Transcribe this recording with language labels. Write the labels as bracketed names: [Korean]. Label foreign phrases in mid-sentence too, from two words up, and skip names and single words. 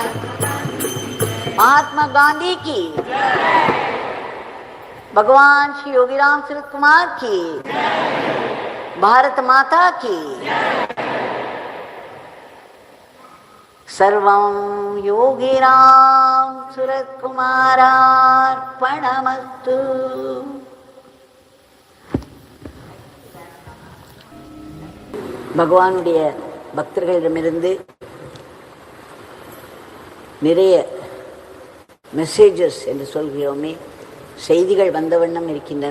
[Hindi] महात्मा गांधी की, भगवान श्री योगीराम सूरत कुमार की, भारत माता की। [Sanskrit] सर्वं योगीराम सूरत कुमारार्पणमस्तु। [Tamil] பகவானுடைய பக்தர்களிடமிருந்து நிறைய மெசேஜஸ் என்று சொல்கிறோமே, செய்திகள் வந்த வண்ணம் இருக்கின்றன.